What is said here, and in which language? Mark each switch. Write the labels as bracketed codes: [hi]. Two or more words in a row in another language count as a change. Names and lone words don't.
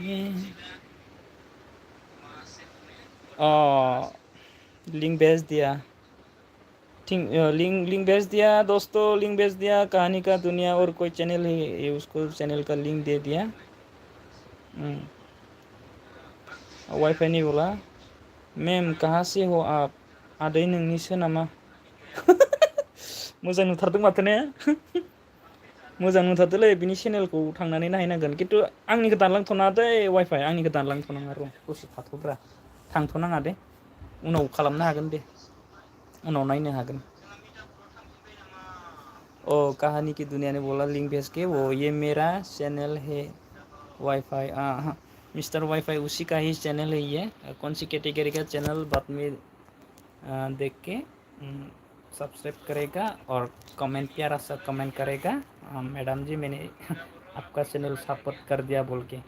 [hi] लिंक भेज दिया। लिंक भेज दिया दोस्तों, लिंक भेज दिया। कहानी का दुनिया और कोई चैनल है ये, उसको चैनल का लिंक दे दिया। वाईफाई नहीं बोला। मैम कहाँ से हो आप? [brx] आदै नोंनिसो नामा? मोजां नुथारदों माथो ने? मोजां नुथारदोंलै बिनि चेनेलखौ थांनानै नायनांगोन। खिन्थु आंनिखौ दानलांथ'नाङा दै वाईफाई, आंनिखौ दानलांथ'नाङा र' दसे थाथ'ब्रा, थांथ'नाङा दे, उनाव खालामनो हागोन दे, उनाव नायनो हागोन। [hi] ओ कहानी की दुनिया ने बोला लिंक भेज के, वो ये मेरा चैनल है वाईफाई। हाँ, मिस्टर वाईफाई उसी का ही चैनल है ये। कौन सी कैटेगरी का चैनल बाद में देख के सब्सक्राइब करेगा और कमेंट, प्यारा सा कमेंट करेगा, मैडम जी मैंने आपका चैनल सपोर्ट कर दिया बोल के।